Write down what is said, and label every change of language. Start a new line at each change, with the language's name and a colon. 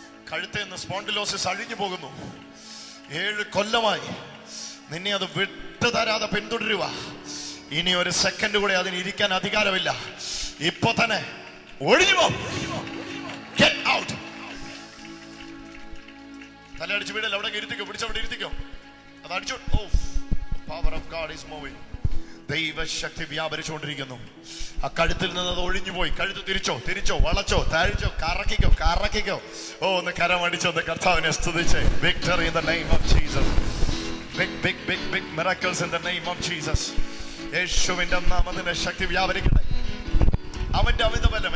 Malayalam: കഴുത്തിൽ നിന്ന് സ്പോണ്ടിലോസിസ് അഴിഞ്ഞു പോകുന്നു. 7 കൊല്ലമായി നിന്നെ അത് വിട്ടുതരാതെ പിന്തുടരുക. ഇനി ഒരു സെക്കൻഡ് കൂടെ അതിന് ഇരിക്കാൻ അധികാരമില്ല. ഇപ്പൊ തന്നെ ഒഴിഞ്ഞു പോ.
English: Get out.
Malayalam: തലയടിച്ച് വീടല്ല, അവിടെ ഇരുത്തിക്കോ, പിടിച്ചവിടെ ഇരുത്തിക്കോ. അത് അടിച്ചു.
English: Oh, the power of God is moving.
Malayalam: ദൈവശക്തി വ്യാപരിച്ചുകൊണ്ടിരിക്കുന്നു. ആ കഴുത്തിൽ നിന്ന് അത് ഒഴിഞ്ഞു പോയി. കഴുത്ത് തിരിച്ചോ, തിരിച്ചോ, വളച്ചോ, താഴ്ചോ, കറക്കിക്കോ, കറക്കിക്കോ. ഓ, ഒന്ന് കരമടിച്ചോ, ഒന്ന് കർത്താവിനെ സ്തുതിച്ചേ.
English: Victory in the name of Jesus. Big, big, big, big miracles in the name of Jesus.
Malayalam: യേശുവിന്റെ നാമത്തിന്റെ ശക്തി വ്യാപരിക്കട്ടെ. അവന്റെ അമിതബലം.